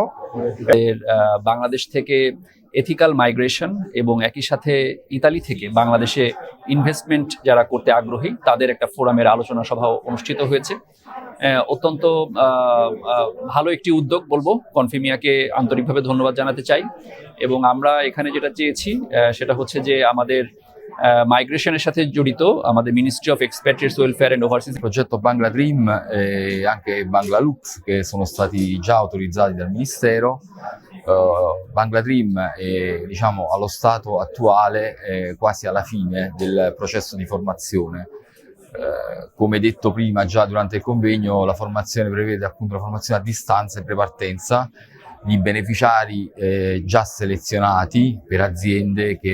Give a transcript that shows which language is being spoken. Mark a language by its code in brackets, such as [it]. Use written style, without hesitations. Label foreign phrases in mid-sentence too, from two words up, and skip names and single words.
[bn] বাংলাদেশ থেকে [en] ethical migration [bn] এবং একই সাথে ইতালি থেকে বাংলাদেশে ইনভেস্টমেন্ট যারা করতে আগ্রহী তাদের একটা ফোরামের আলোচনা সভা অনুষ্ঠিত হয়েছে। অত্যন্ত ভালো একটি উদ্যোগ বলবো। কনফিমিয়াকে আন্তরিকভাবে ধন্যবাদ জানাতে চাই। এবং আমরা এখানে যেটা চেয়েছি সেটা হচ্ছে যে আমাদের মাইগ্রেশনের সাথে জড়িত আমাদের মিনিস্ট্রি অফ এক্সপ্যাট্রিয়েটস ওয়েলফেয়ার এন্ড ওভারসিজ [it] progetto Bangla Dream e anche Bangla Lux che sono stati già autorizzati dal Ministero. Bangla Dream è, diciamo, allo stato attuale quasi alla fine del processo di formazione. Come detto prima già durante il convegno, la formazione prevede appunto la formazione a distanza e prepartenza di beneficiari già selezionati per aziende che...